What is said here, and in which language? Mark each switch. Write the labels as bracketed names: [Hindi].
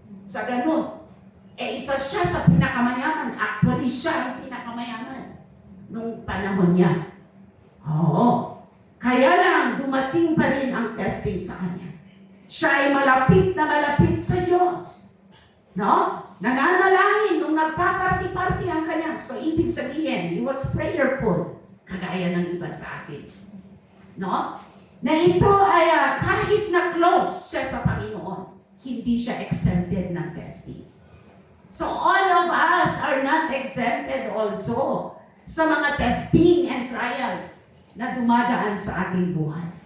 [Filipino] Sa ganun, isa siya sa pinakamayaman. Actually, siya ang pinakamayaman nung panahon niya. Oo. Kaya lang, dumating pa rin ang testing sa kanya. Siya ay malapit na malapit sa Diyos. No? Nananalangin nung nagpaparty-party ang kanya. [English] So, [Filipino] ibig sabihin, [English] he was prayerful. [Filipino] Kagaya ng iba sa atin. No? Na ito ay kahit na close siya sa Panginoon, hindi siya exempted ng testing. [English] So, all of us are not exempted also sa mga testing and trials [Filipino] na dumadaan sa ating buhay.